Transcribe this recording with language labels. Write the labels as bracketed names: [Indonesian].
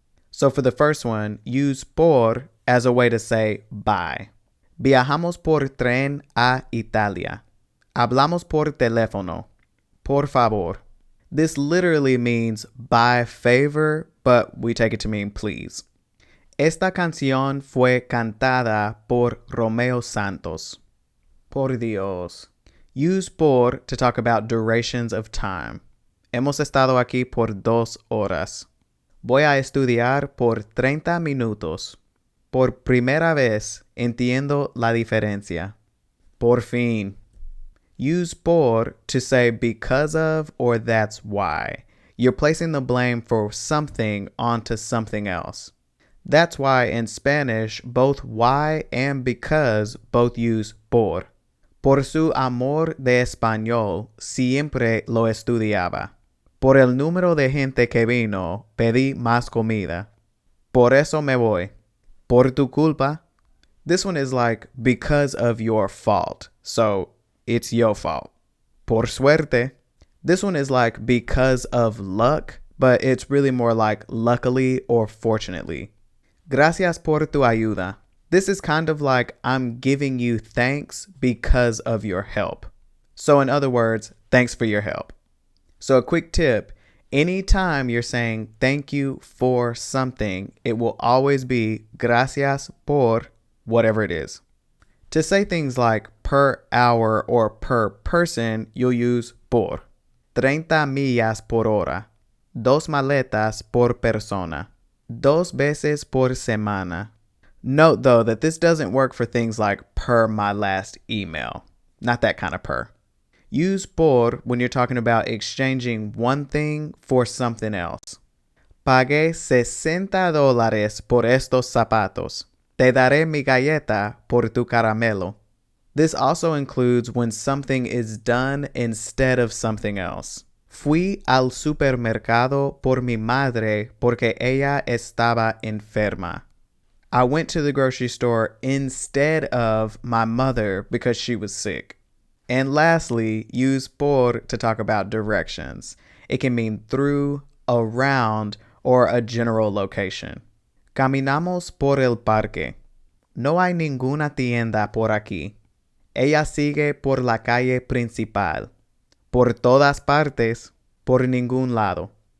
[English] So for the first one, use por as a way to say by. [Spanish] Viajamos por tren a Italia. Hablamos por teléfono. Por favor. [English] This literally means by favor, but we take it to mean please. [Spanish] Esta canción fue cantada por Romeo Santos. Por Dios. [English] Use por to talk about durations of time. [Spanish] Hemos estado aquí por 2 horas. Voy a estudiar por 30 minutos. Por primera vez entiendo la diferencia. Por fin. [English] Use por to say because of or that's why. You're placing the blame for something onto something else. That's why in Spanish, both why and because both use por. [Spanish] Por su amor de español, siempre lo estudiaba. Por el número de gente que vino, pedí más comida. Por eso me voy. Por tu culpa. [English] This one is like because of your fault. So it's your fault. [Spanish] Por suerte. [English] This one is like because of luck, but it's really more like luckily or fortunately. [Spanish] Gracias por tu ayuda. [English] This is kind of like I'm giving you thanks because of your help. So in other words, thanks for your help. So a quick tip, anytime you're saying thank you for something, it will always be gracias por whatever it is. To say things like per hour or per person, you'll use por. [Spanish] 30 millas por hora. 2 maletas por persona. 2 veces por semana. [English] Note though that this doesn't work for things like per my last email. Not that kind of per. Use por when you're talking about exchanging one thing for something else. [Spanish] Pagué $60 por estos zapatos. Te daré mi galleta por tu caramelo. [English] This also includes when something is done instead of something else. [Spanish] Fui al supermercado por mi madre porque ella estaba enferma. [English] I went to the grocery store instead of my mother because she was sick. And lastly, use por to talk about directions. It can mean through, around, or a general location. [Spanish] Caminamos por el parque. No hay ninguna tienda por aquí. Ella sigue por la calle principal. Por todas partes, por ningún lado.